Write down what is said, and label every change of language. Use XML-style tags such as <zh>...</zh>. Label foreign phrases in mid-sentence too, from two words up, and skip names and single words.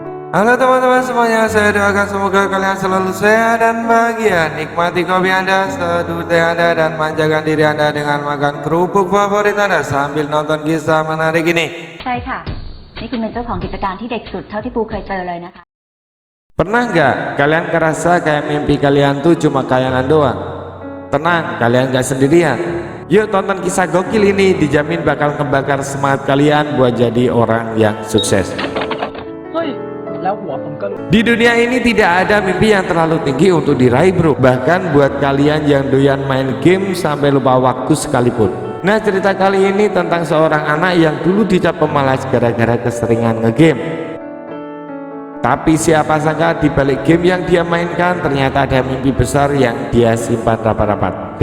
<id>Halo teman-teman semuanya, saya doakan semoga kalian selalu sehat dan bahagia. Nikmati kopi Anda, seduh teh Anda, dan manjakan diri Anda dengan makan kerupuk favorit Anda sambil nonton kisah menarik ini.</id> <th>ใช่ค่ะนี่คุณเป็นเจ้าของกิจการที่เด็กสุดเท่าที่ปูเคยเจอเลยนะคะ</th> <id>Pernah nggak kalian ngerasa kayak mimpi kalian tuh cuma khayalan doang? Tenang, kalian nggak sendirian. Yuk tonton kisah gokil ini, dijamin bakal ngebakar semangat kalian buat jadi orang yang sukses.</id> <th>เฮ้ยแล้วหัวผมก็รู้</th> <id>Di dunia ini tidak ada mimpi yang terlalu tinggi untuk diraih bro. Bahkan buat kalian yang doyan main game sampai lupa waktu sekalipun. Nah, cerita kali ini tentang seorang anak yang dulu dicap pemalas gara-gara keseringan ngegame. Tapi siapa sangka di balik game yang dia mainkan ternyata ada mimpi besar yang dia simpan rapat-rapat.</id>